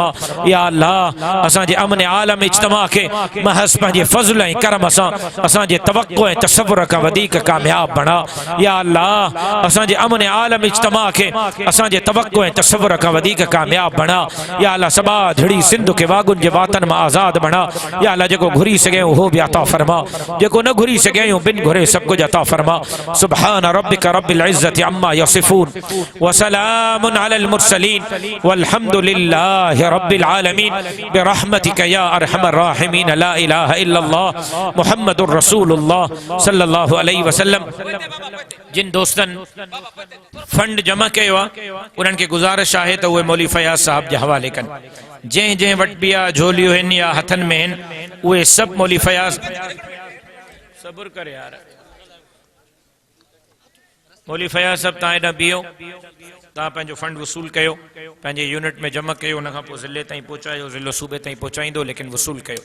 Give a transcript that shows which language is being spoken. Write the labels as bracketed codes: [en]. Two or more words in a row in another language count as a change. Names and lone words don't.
[ar] يا الله [sd] असांजे अमन आलम इज्तिमा के महज़ पंहिंजे फ़ज़्ल ऐं करम सां असांजे तवक्को ऐं तसव्वुर खां वधीक कामयाब बणा। [ar] يا الله [sd] असांजे अमन आलम इज्तिमा के असांजे तवक्को ऐं तसव्वुर खां वधीक कामयाब बणा। [ar] يا الله [sd] सबा झड़ी सिंध के वागुन जे वातन में आज़ाद बना। [ar] يا الله [sd] जेको घुरी सके हो भी अता फरमा, जेको न घुरी सके बिन घुरे सब कुछ अता फरमा। [ar] سبحان ربك رب العزة عما يصفون وسلام على المرسلين والحمد لله رب العالمين برحمتك يا أرحم الراحمين لا إله إلا الله محمد رسول الله صلى الله عليه وسلم. [sd] जिन दोस्तन फंड जमा कयो आहे उन्हनि खे गुज़ारिश आहे त उहे मौलवी फयाज़ साहब जे हवाले कनि। जंहिं जंहिं वटि बि आहे झोलियूं आहिनि या हथनि में आहिनि उहे सभु मौलवी फयाज़ सबुर करे यार मौलवी फयाज़ साहब तव्हां हेॾां बीहो, तव्हां पंहिंजो फंड वसूल कयो, पंहिंजे यूनिट में जमा कयो, उनखां पोइ ज़िले ताईं पहुचायो, ज़िलो सूबे ताईं पहुचाईंदो, लेकिन वसूल कयो।